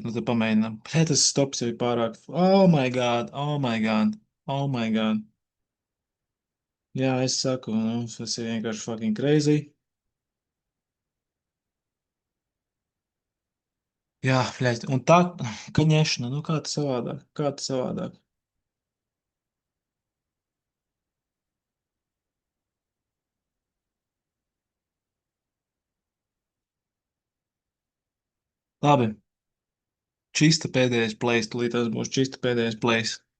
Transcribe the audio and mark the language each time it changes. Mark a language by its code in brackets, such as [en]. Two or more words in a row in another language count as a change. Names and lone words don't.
[lv] Nu, tad pamēģinam. Pēc tas stops jau ir pārāk. [en] Oh my god, oh my god, oh my god. [lv] Jā, es saku, nu, tas ir vienkārši [en] fucking crazy. [lv] Jā, fļaļ, un tā, kaņešana, nu kā tas savādāk, kā tas savādāk. Labi, čista pēdējais plays, tūlīt tas būs čista pēdējais plays.